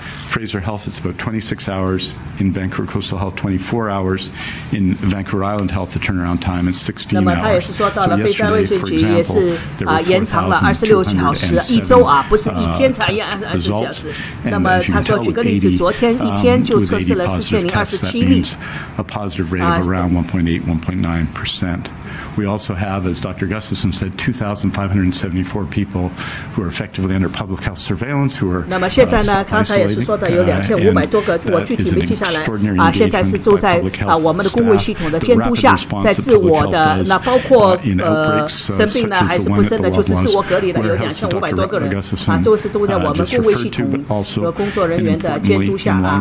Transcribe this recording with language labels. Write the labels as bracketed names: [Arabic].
[English] Fraser Health, it's about 26 hours. In Vancouver Coastal Health, 24 hours. In Vancouver Island Health, the turnaround time is 16 hours. [Chinese] 那么他也是说到了菲山卫生局也是延长了26小时，一周不是一天才24小时。那么他说，举个例子，昨天一天就测试了4027例。 [English] A positive rate of around 1.8, 1.9%. We also have, as Dr. Gustafson said, 2,574 people who are effectively under public health surveillance, who are [Chinese] 那么现在呢，刚才也是说的有2500多个，我具体没记下来现在是住在我们的公卫系统的监督下，在自我的那包括生病呢还是不生的，就是自我隔离的有2500多个人都是都在我们公卫系统和工作人员的监督下